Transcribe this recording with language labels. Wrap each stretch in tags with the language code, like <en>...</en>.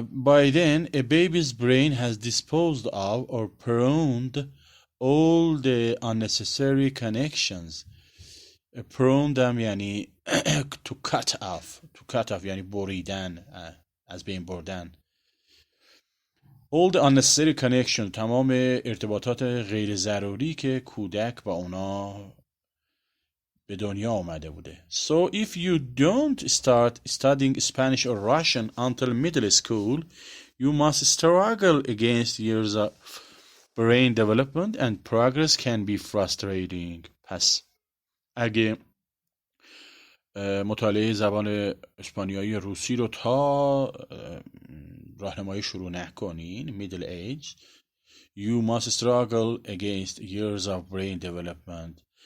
<en>By then a baby's brain has disposed of or pruned all the unnecessary connections. pruned</en> <fa>یعنی</fa> <en>to cut off</en> <fa>یعنی بریدن، از بین بردن.</fa> <en>all the unnecessary connection،</en> <fa>تمام ارتباطات غیر ضروری که کودک با اونا به دنیا آمده بوده.</fa> <en>So if you don't start studying Spanish or Russian until middle school, you must struggle against years of brain development and progress can be frustrating.</en> <fa>پس اگه مطالعه زبان اسپانیایی روسی رو تا راهنمایی شروع نکنین</fa> <en>middle age، you must struggle against years of brain development.</en>